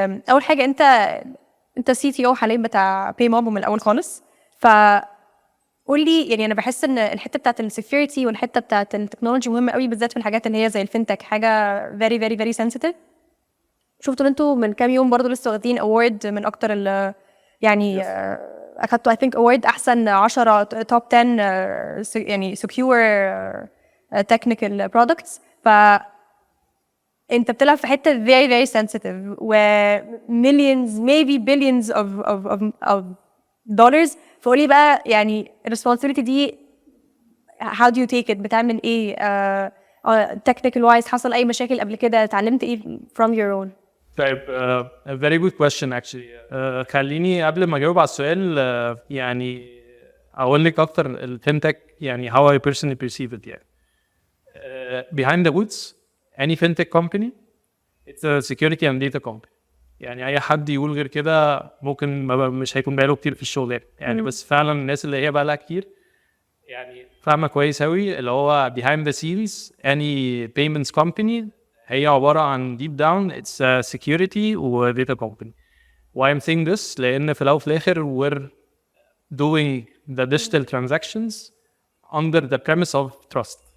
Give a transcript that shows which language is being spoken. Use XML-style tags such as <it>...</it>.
<ar>اول حاجه انت سي تي او حاليا بتاع باي ماب من الاول خالص، قول لي يعني انا بحس ان الحته بتاعت السكيورتي والحته بتاعت التكنولوجي مهمه قوي، بالذات في الحاجات اللي هي زي الفinTech، حاجه</ar> <en>very very very sensitive.</en> <ar>شفتوا انتوا من كام يوم برضو لسه واخدين اوورد من اكتر يعني اخدتوا</ar> <en>I think award</en> <ar>احسن 10</ar> <en>top 10</en> <ar>يعني</ar> <en>secure technical products.</en> <ar>انت بتلعب في حته</ar> <en>very very sensitive و millions maybe billions of dollars.</en> <ar>فقولي بقى يعني responsibility دي</ar> <en>how do you take it؟</en> <ar>بتعمل ايه؟</ar> <en>technical wise</en> <ar>حصل اي مشاكل قبل كده؟ اتعلمت ايه</ar> <en>from your own؟</en> <ar>طيب</ar> <en>a very good question actually.</en> <ar>خليني قبل ما اجاوب على السؤال يعني اقول لك اكتر الفinTech يعني</ar> <en>how I personally perceive it</en> <ar>يعني.</ar> <en>Behind the woods any fintech company it's a security and data company.</en> <ar>يعني اي حد يقول غير كده ممكن مش هيكون بقاله كتير في الشغل يعني بس فعلا الناس اللي هي بقى لها كتير يعني فاهمه كويس قوي اللي هو</ar> <en>behind the scenes any payments company</en> <ar>هي عباره عن</ar> <en>deep down it's a security</en> <ar>و</ar> <en>data company. Why I'm saying this</en> <ar>لان في الاول وفي الاخر</ar> <en>we're doing the digital transactions under the premise of trust.</en>